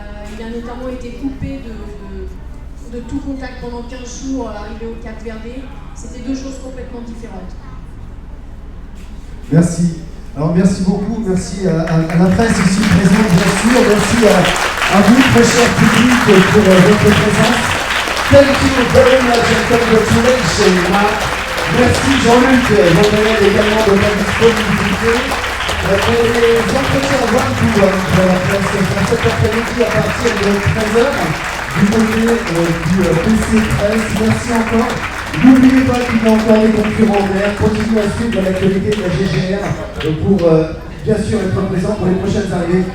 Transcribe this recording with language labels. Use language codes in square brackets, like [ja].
[fr] Il a notamment été coupé de tout contact pendant 15 jours arrivé au Cap Verde. C'était 2 choses complètement différentes. Merci. Alors merci beaucoup, merci à la presse ici présente bien sûr, merci à vous très cher public pour votre présence. [en] Thank you very much and congratulations Mark. [fr] Merci Jean-Luc, j'en également de ta disponibilité. Les entretiens one-to-one de la presse cet après-midi à partir de 13h du côté du PC Presse. Merci encore. N'oubliez pas qu'il y a encore des concurrents d'air. Continuez à suivre l'actualité de la GGR pour bien sûr être présent pour les prochaines arrivées.